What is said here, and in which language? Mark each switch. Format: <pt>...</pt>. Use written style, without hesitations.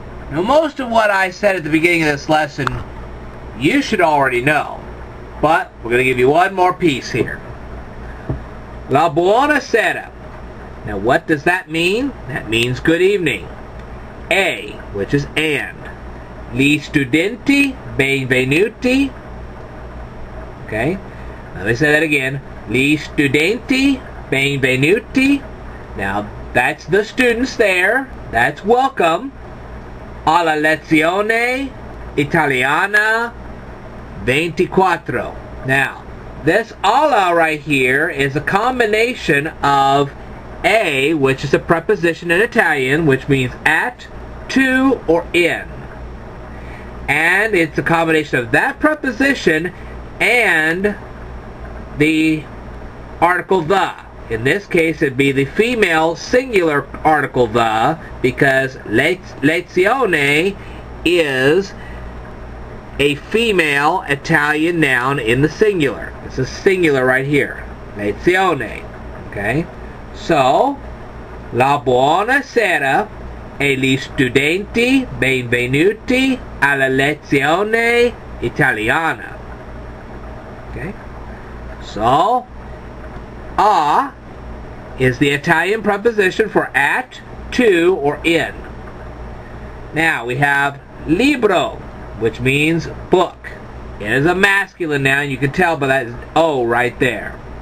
<en>Now most of what I said at the beginning of this lesson you should already know, but we're going to give you one more piece here.</en> <it>La buonasera.</it> <en>Now what does that mean? That means good evening. A, which is and.</en> <it>Gli studenti benvenuti.</it> <en>Okay. Let me say that again.</en> <it>Gli studenti benvenuti.</it> <en>Now that's the students there. That's welcome.</en> <it>Alla lezione Italiana 24.</it> <en>Now, this alla right here is a combination of a, which is a preposition in Italian, which means at, to, or in. And it's a combination of that preposition and the article the. In this case, it'd be the female singular article the, because lezione is a female Italian noun in the singular. It's a singular right here. Lezione. Okay?</en> <it>So, la buonasera e gli studenti benvenuti alla lezione italiana.</it> <en>Okay? So, a is the Italian preposition for at, to, or in. Now we have libro, which means book. It is a masculine noun. You can tell by that O right there.</en>